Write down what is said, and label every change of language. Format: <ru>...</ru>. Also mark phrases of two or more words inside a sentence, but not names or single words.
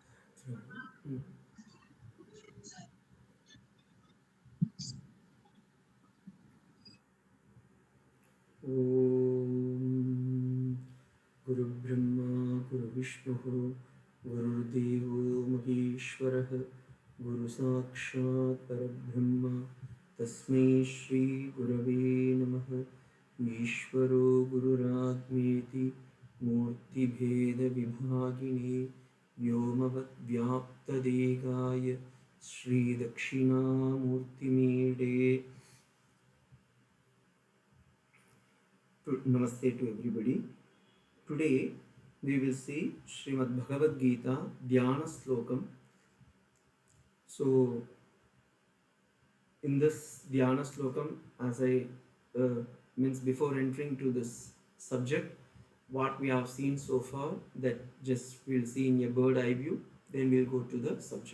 <sa>ഗുരുബ്രഹ്മ ഗുരുവിഷ്ണു ഗുരുദേവോ മഹേശ്വരഃ ഗുരുസാക്ഷാത് പരബ്രഹ്മ तस्मै श्री गुरवे नमः। ईश्वरो गुरुरात्मेति मूर्तिभेदविभागिने व्योमवद्व्याप्तदेहाय श्रीदक्षिणामूर्तिमीडे।</sa> <en>Namaste to everybody. Today we will see Srimad Bhagavad Gita Dhyana slokam. So in this Dhyana slokam, as I means before entering to this subject, what we have seen so far, that just we'll see in a bird eye view, then we'll go to the subject.</en>